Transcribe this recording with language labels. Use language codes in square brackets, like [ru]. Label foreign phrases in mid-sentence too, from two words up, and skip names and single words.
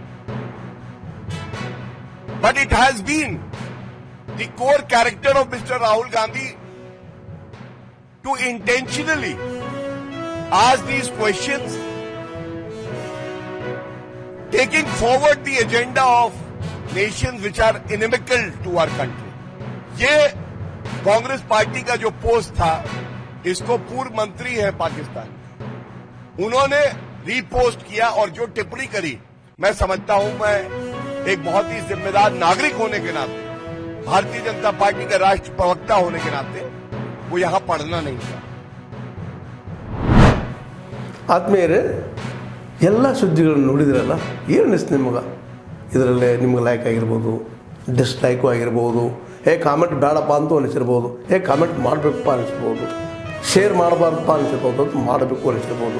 [en] But it has been the core character of Mr. Rahul Gandhi to intentionally ask these questions, taking forward the agenda of nations which are inimical to our country. [hi] ये कांग्रेस पार्टी का जो पोस्ट था, इसको पूर्व मंत्री है पाकिस्तान, उन्होंने रीपोस्ट किया और जो टिप्पणी करी, मैं समझता हूं, मैं एक बहुत ही जिम्मेदार नागरिक होने के नाते, भारतीय जनता पार्टी का राष्ट्रीय प्रवक्ता होने के नाते, वो यहां पढ़ना नहीं था। [kn] ಆತ್ಮೀಯರೇ, ಎಲ್ಲ ಸುದ್ದಿಗಳನ್ನು ನೋಡಿದ್ರಲ್ಲ, ಏನು ಅನಿಸ್ತು ನಿಮಗೆ? ಇದರಲ್ಲೇ ನಿಮ್ಗೆ ಲೈಕ್ ಆಗಿರ್ಬೋದು, ಡಿಸ್ಲೈಕು ಆಗಿರ್ಬೋದು, ಕಾಮೆಂಟ್ ಬೇಡಪ್ಪ ಅಂತೂ ಅನಿಸಿರ್ಬೋದು, ಕಾಮೆಂಟ್ ಮಾಡಬೇಕಪ್ಪ ಅನಿಸ್ಬೋದು, ಶೇರ್ ಮಾಡಬಾರ್ದಪ್ಪ ಅನಿಸಿರ್ಬೋದು, ಅದು ಮಾಡಬೇಕು ಅನಿಸಿರ್ಬೋದು.